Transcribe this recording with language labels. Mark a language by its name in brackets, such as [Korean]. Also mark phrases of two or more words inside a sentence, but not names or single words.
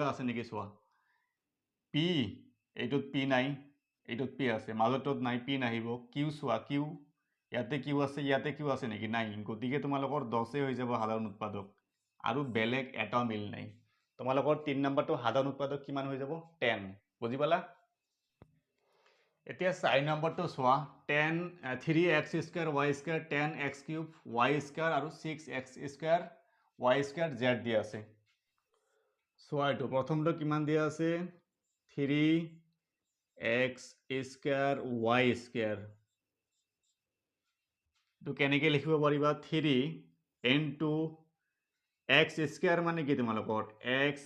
[Assamese] আছে নেকি চোৱা p এইটোত p নাই এইটোত p আছে মাজতত নাই p নাহিব q চোৱা q ইয়াতে q আছে ইয়াতে q আছে নেকি নাই গতিকে তোমালোকৰ 10 হৈ যাব সাধাৰণ উৎপাদক আৰু বেলেগ এটাও মিল নাই তোমালোকৰ 3 নম্বৰটো সাধাৰণ উৎপাদক কিমান হৈ যাব 10 বুজি পালা এতিয়া 4 নম্বৰটো চোৱা 3x² y² 10x³ y² আৰু 6x² y² z দিয়া আছে চোৱা এইটো প্ৰথমটো কিমান দিয়া আছে 3x² y² তো কেনেকৈ লিখিব পাৰিবা 3 × [English] x square [Assamese] মানে কি তোমালোকৰ এক্স